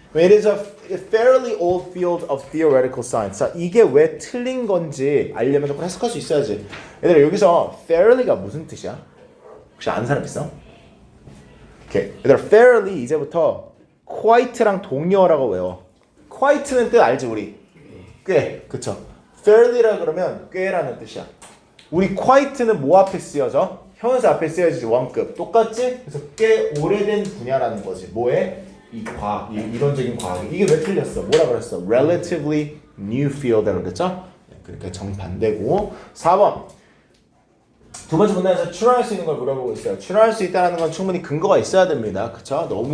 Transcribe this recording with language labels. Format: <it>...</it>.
<en>It is a fairly old field of theoretical science.</en> <ko>자, 이게 왜 틀린 건지 알려면 조금 해석할 수 있어야지. 얘들아 여기서 fairly가 무슨 뜻이야? 혹시 아는 사람 있어? 오케이. 얘들아 fairly 이제부터 quite랑 동의어라고 외워. quite는 뜻 알지 우리? 꽤. 그쵸? fairly라 그러면 꽤라는 뜻이야. 우리 quite는 뭐 앞에 쓰여져? 형용사 앞에 쓰여지지 원급. 똑같지? 그래서 꽤 오래된 분야라는 거지. 뭐에? 이 과학, 이 이론적인 과학. 이게 왜 틀렸어? 뭐라 그랬어?</ko> <en>Relatively new field라고</en> <ko>그랬죠? 그러니까 정반대고. 4번. 두 번째 문단에서 추론할 수 있는 걸 물어보고 있어요. 추론할 수 있다는 건 충분히 근거가 있어야 됩니다. 그쵸?</ko>